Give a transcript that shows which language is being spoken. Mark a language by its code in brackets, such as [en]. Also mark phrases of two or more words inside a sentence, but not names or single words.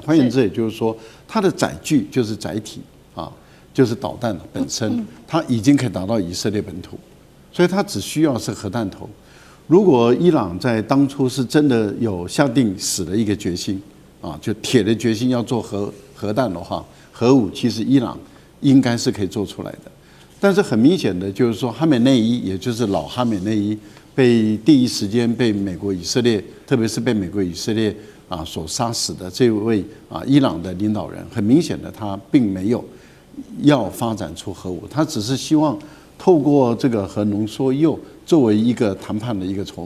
[zh] 換言之，也就是說，它的載具就是載體就是導彈本身，它已經可以打到以色列本土，所以它只需要是核彈頭。如果伊朗在當初是真的有下定死的一個決心就鐵的決心要做核彈的話，核武其實伊朗應該是可以做出來的。但是很明顯的就是說，哈美內伊也就是老哈美內伊。被第一時間被美國以色列，特別是被美國以色列所殺死的這位伊朗的領導人，很明顯的他並沒有要發展出核武，他只是希望透過這個核濃縮鈾作為一個談判的一個籌碼。